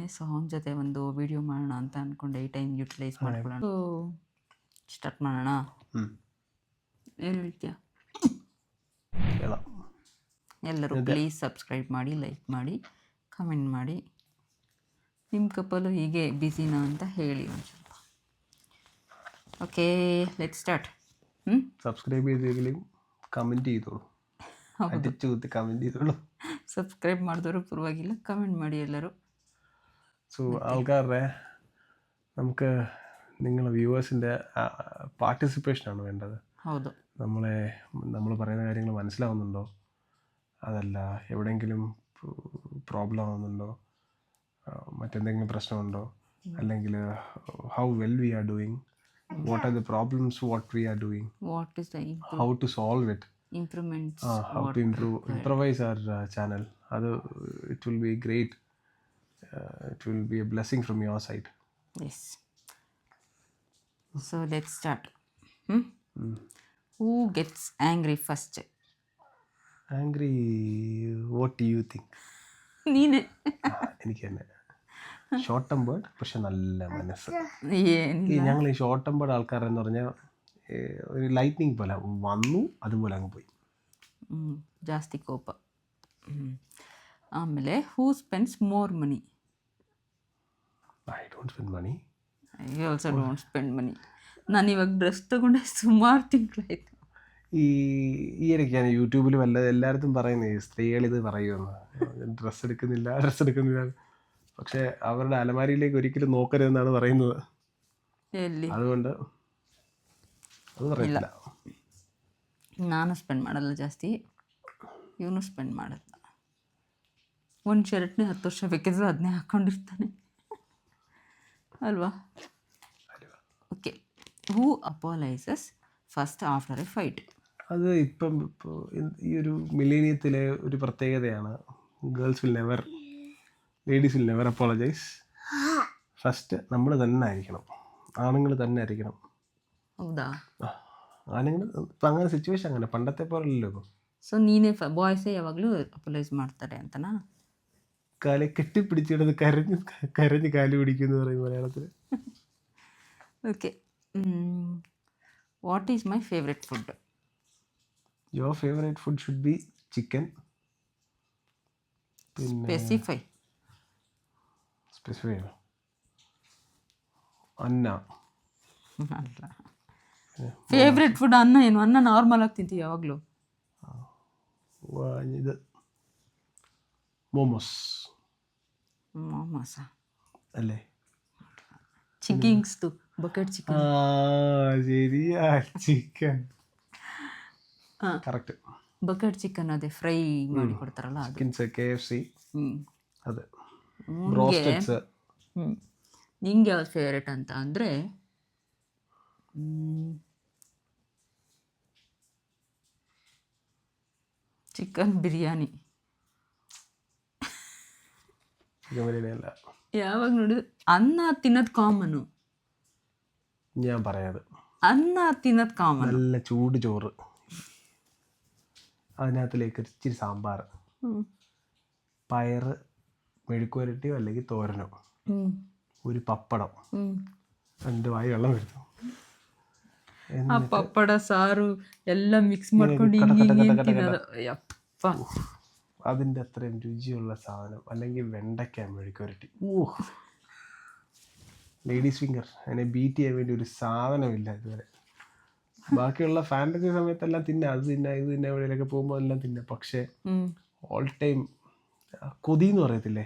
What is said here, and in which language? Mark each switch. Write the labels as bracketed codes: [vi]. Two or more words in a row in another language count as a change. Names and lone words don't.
[kn] ಸೊ ಅವನ ಜೊತೆ ಒಂದು ವಿಡಿಯೋ ಮಾಡೋಣ ಅಂತ ಅಂದ್ಕೊಂಡೆ, ಈ [en] time utilise [kn] ಮಾಡ್ಕೊಳ್ಳೋಣ. ಸೊ ಸ್ಟಾರ್ಟ್ ಮಾಡೋಣ. ಏನು ಹೇಳ್ತೀಯ? ಎಲ್ಲರೂ ಪ್ಲೀಸ್ ಸಬ್ಸ್ಕ್ರೈಬ್ ಮಾಡಿ, ಲೈಕ್ ಮಾಡಿ, ಕಮೆಂಟ್ ಮಾಡಿ. ನಿಮ್ಮ ಕಪಲು ಹೀಗೆ ಬ್ಯುಸಿನಾ ಅಂತ ಹೇಳಿ ಒಂದು ಸ್ವಲ್ಪ. [en] Okay, let start. [ml] സബ്സ്ക്രൈബ് ചെയ്തെങ്കിലും കമൻറ്റ് ചെയ്തോളൂ, അടിച്ചു കുത്തി കമൻറ്റ് ചെയ്തോളൂ. [kn] സബ്സ്ക്രൈബ് ಮಾಡಿದವರು ಪರವಾಗಿಲ್ಲ, കമൻറ്റ് ಮಾಡಿ ಎಲ್ಲರೂ. [ml] സോ ആൾക്കാരുടെ നമുക്ക് നിങ്ങളെ വ്യൂവേഴ്സിൻ്റെ പാർട്ടിസിപ്പേഷനാണ് വേണ്ടത്. [kn] ಹೌದು, [ml] നമ്മൾ പറയുന്ന കാര്യങ്ങൾ മനസ്സിലാവുന്നുണ്ടോ, അതല്ല എവിടെയെങ്കിലും പ്രോബ്ലം ആവുന്നുണ്ടോ, മറ്റെന്തെങ്കിലും പ്രശ്നമുണ്ടോ, അല്ലെങ്കിൽ [en] how well we are doing, what are the problems what we are doing, what is the how to solve it, improvements, how to improvise our channel. It will be great. It will be a blessing from your side. Yes. So let's start. Who gets angry first? Angry, what do you think? [kn] നീನೆ. [ml] എനിക്ക് തന്നെ [en] short tempered, [ml] പക്ഷെ നല്ല മനസ്സ്. ഏനില്ല, ഞങ്ങൾ ഈ [en] short tempered [ml] ആൾക്കാരെന്ന് പറഞ്ഞാൽ ഒരു ലൈറ്റ്നിങ് പോലെ വന്നു, അതുപോലെ അങ്ങ് പോയി. [kn] ಜಾಸ್ತಿ ಕೋಪ. ಆಮೇಲೆ [en] who spends more money? I don't spend money. I also don't spend money. [kn] ನಾನು ಇವಾಗ ಡ್ರೆಸ್ ತಗೊಂಡೆ ಸುಮಾರು ತಿಂಗಳಾಯ್ತು. [ml] ഈ ഇടയ്ക്കാണ് യൂട്യൂബിൽ എല്ലായിടത്തും പറയുന്നത്, സ്ത്രീകളിത് പറയുമെന്ന്, ഡ്രസ്സ് എടുക്കുന്നില്ല. പക്ഷെ അവരുടെ അലമാരിയിലേക്ക് ഒരിക്കലും നോക്കരുതെന്നാണ് പറയുന്നത്. അതുകൊണ്ട് അത് പറയില്ല. [kn] ನಾನು ಸ್ಪೆಂಡ್ ಮಾಡಲ್ಲ ಜಾಸ್ತಿ, ಇವನು ಸ್ಪೆಂಡ್ ಮಾಡಲ್ಲ. ಒಂದು ಶರ್ಟ್ನೇ 10 ವರ್ಷ ಬೇಕಿದ್ರು ಅದನ್ನೇ ಹಾಕ್ಕೊಂಡಿರ್ತಾನೆ ಅಲ್ವಾ? [en] Okay, who apologises first after a fight? [ml] അത് ഇപ്പം ഈ ഒരു മില്ലേനിയത്തിലെ ഒരു പ്രത്യേകതയാണ്. [en] Ladies will never apologise. [ml] ഫസ്റ്റ് നമ്മൾ തന്നെ ആയിരിക്കണം, ആണുങ്ങൾ തന്നെ ആയിരിക്കണം. [kn] ಹೌದಾ? [ml] ആണുങ്ങൾ ഇപ്പം അങ്ങനെ സിറ്റുവേഷൻ അങ്ങനെ പണ്ടത്തെ പോലല്ലോ ഇപ്പം. [kn] ಸೊ ನೀನೇ ಬಾಯ್ಸೇ ಯಾವಾಗಲೂ ಅಪಲೈಸ್ ಮಾಡ್ತಾರೆ ಅಂತನಾ? [ml] കാലെ കെട്ടിപ്പിടിച്ചിടന്ന് കരഞ്ഞ് കാല് പിടിക്കുന്നു പറയും മലയാളത്തിൽ. [en] Okay, what is my favourite food? Your favourite food should be chicken. സ്പെസിഫൈ. [kn] ಅನ್ನ. ಅಲ್ಲ, [en] favourite food [kn] ಅನ್ನ. ಏನು ಅನ್ನ ನಾರ್ಮಲ್ ಆಗಿ ತಿಂತೀವಿ ಯಾವಾಗಲೂ? [ml] ഇത് മോമോസാ അല്ലേ? [kn] ಚಿಕ್ಕಿಂಗ್ಸ್ದು [en] bucket chicken. [ml] ശരിയാ, ചിക്കൻ ಕರೆಕ್ಟ್. [en] bucket chicken, [kn] ಅದೇ ಫ್ರೈ ಮಾಡಿ ಕೊಡ್ತಾರಲ್ಲ ಅದು. ಚಿಕನ್ಸ್, KFC, ಅದು ನಿಂಗೆ ಯಾವ್ದು ಫೇವ್ರೇಟ್ ಅಂತ ಅಂದರೆ ಚಿಕನ್ ಬಿರಿಯಾನಿ. [ml] അല്ല, [kn] ಯಾವಾಗ ನೋಡಿದ್ರು ಅನ್ನ ತಿನ್ನೋದು ಕಾಮನು. [ml] ഞാൻ പറയാത്, [kn] ಅನ್ನ ತಿನ್ನೋದು ಕಾಮನ್. [ml] നല്ല ചൂട് ചോറ്, അതിനകത്തിലേക്ക് ഇച്ചിരി സാമ്പാർ, പയറ് മെഴുക്കുവരട്ടിയോ അല്ലെങ്കിൽ തോരനോ, ഒരു പപ്പടം, 2 വായി വെള്ളം എടുത്തു. [kn] ಆ ಪಪ್ಪಡ ಸಾರು ಎಲ್ಲ ಮಿಕ್ಸ್ ಮಾಡ್ಕೊಂಡು ಹಿಂಗೆ ತಿನ್ನೋದು. ಯಪ್ಪ, [ml] അതിൻ്റെ അത്രയും രുചിയുള്ള സാധനം. അല്ലെങ്കിൽ വെണ്ടയ്ക്ക മെഴുക്കുവരട്ടി, [en] ladies finger. [ml] അതിനെ ബീറ്റ് ചെയ്യാൻ വേണ്ടി ഒരു സാധനമില്ല ഇതുവരെ. ബാക്കിയുള്ള ഫാൻറ്റസി സമയത്തെല്ലാം തിന്നാം, അത് തിന്നാം, ഇത് തിന്നാൻ എവിടെയൊക്കെ പോകുമ്പോൾ എല്ലാം തിന്നാം. പക്ഷേ [en] all time [ml] കൊതി എന്ന് പറയത്തില്ലേ?